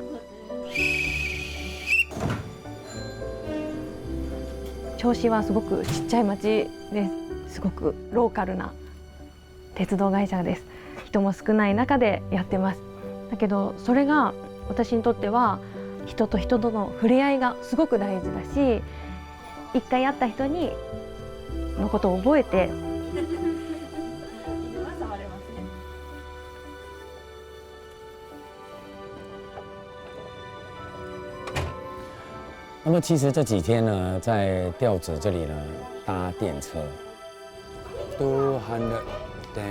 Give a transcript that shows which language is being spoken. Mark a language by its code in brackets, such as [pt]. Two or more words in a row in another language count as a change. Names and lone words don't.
[ja] 銚子はすごくちっちゃい町です。すごくローカルな鉄道会社です。人も少ない中でやってます。だけどそれが私にとっては人と人との触れ合いがすごく大事だし、一回会った人のことを覚えて [zh] 那么其实这几天呢，在调子这里呢搭电车，210。